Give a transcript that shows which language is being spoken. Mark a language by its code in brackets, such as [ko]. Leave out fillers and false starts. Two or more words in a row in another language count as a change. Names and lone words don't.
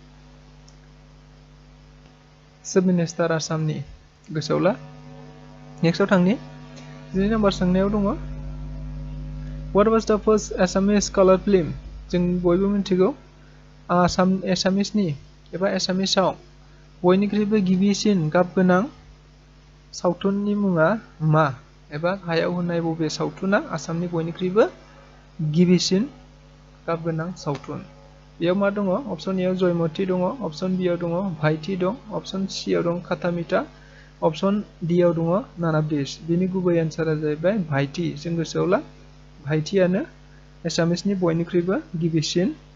[en] chief minister [brx] आसामनि गोसोआवला नेक्स्टआव थांनि 12 नम्बर सोंनायाव दङ [en] What was the first Assamese color film [brx] जों बयबो मिथिगौ एसामिसनि एबा एसामिसाव बयनिख्रुइबो गिबिसिन गाब गोनां सावथुननि मुङा मा एबा गाहायाव होनाय बबे सावथुना आसामनि बयनिख्रुइबो गिबिसिन गाब गोनां सावथुन बेयाव मा दङ [en] option A [brx] आव जयमती दङ [en] option B [brx] आव दङ भाइटी दं [en] option C [brx] आव दं खातामिटा [en] option D [brx] आव दङ नानाब्रिज बेनि गुबै एन्सारा जाहैबाय भाइटी जों गोसोआवला भाइटीयानो एसामिसनि बयनिख्रुइबो गिबिसिन